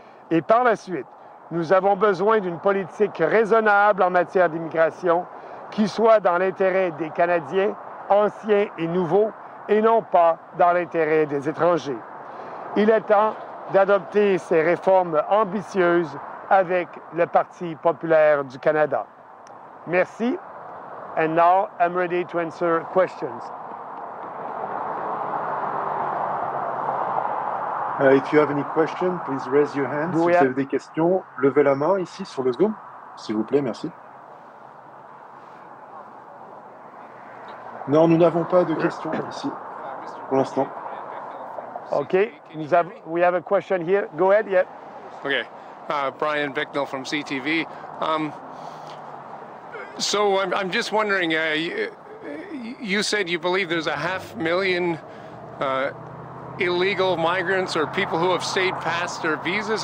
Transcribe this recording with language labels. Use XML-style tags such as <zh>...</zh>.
<fr>Et par la suite, nous avons besoin d'une politique raisonnable en matière d'immigration qui soit dans l'intérêt des Canadiens, anciens et nouveaux, et non pas dans l'intérêt des étrangers. Il est temps d'adopter ces réformes ambitieuses avec le Parti populaire du Canada. Merci.</fr> <en>And now I'm ready to answer questions. If you have any questions, please raise your hand.</en> <fr>Si vous avez des questions, levez la main ici sur le Zoom, s'il vous plaît, merci. Non, nous n'avons pas de questions ici, pour l'instant.</fr> <en>Okay, we have a question here. Go ahead, yeah. Okay, Brian Bicknell from CTV. So I'm just wondering, you said you believe there's 500,000 illegal migrants or people who have stayed past their visas.</en>